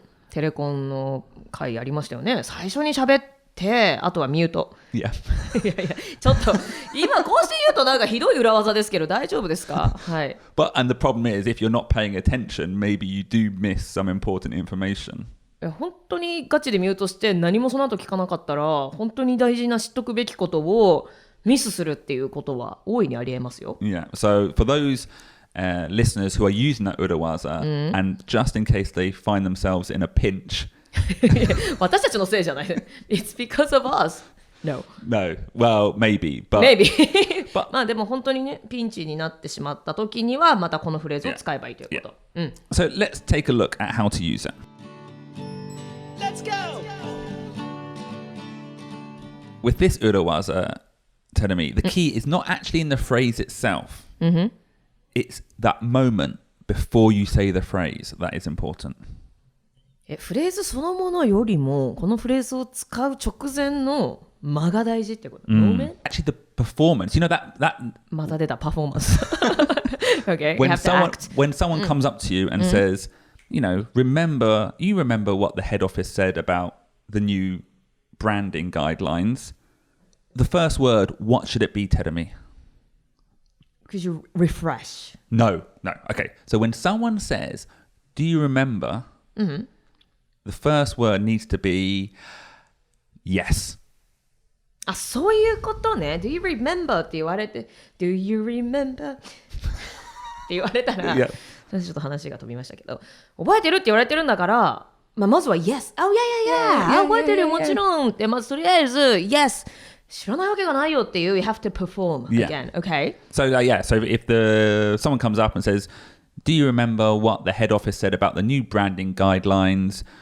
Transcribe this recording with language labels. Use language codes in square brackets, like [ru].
[ja] テレコンの回ありましたよね。最初に喋って、あとはミュート。 [en] Yeah. [ja] いや、ちょっと、今こうして言うとなんかひどい裏技ですけど、大丈夫ですか？はい。 [en] And the problem is, if you're not paying attention, maybe you do miss some important information. [ja] 本当にガチでミュートして何もその後聞かなかったら本当に大事な知っとくべきことをミスするっていうことは大いにありえますよ。 [en] Yeah. So for those listeners who are using that Urawaza and just in case they find themselves in a pinch [ja] 私たちのせいじゃない。 [en] It's because of us. No. Well, maybe. But [ja] まあでも本当にねピンチになってしまった時にはまたこのフレーズを使えばいいということ。 [en] So let's take a look at how to use it.Let's go! With this Urawaza, Terumi, the key is not actually in the phrase itself. It's that moment before you say the phrase that is important. [ja] フレーズそのものよりもこのフレーズを使う直前の間が大事ってこと。 [en] Actually, the performance, you know that [ja] また出たパフォーマンス。 [en] Okay, when someone comes up to you and says, you know, remember what the head office said about the new branding guidelines. The first word, what should it be, Terumi? Could you refresh? No. Okay. So when someone says, do you remember? The first word needs to be yes. [ja] あ、そういうことね。 [en] Do you remember? [ja] って言われて、 [en] Do you remember? [ja] って言われたら、ちょっと話が飛びましたけど、覚えてるって言われてるんだから、まずは [en] Yes. Oh, yeah. [ja] 覚えてるよ、もちろん。で、まずとりあえず Yes. 知らないわけがないよっていう [en] You have to perform again. Okay. So if someone comes up and says, do you remember what the head office said about the new branding guidelines?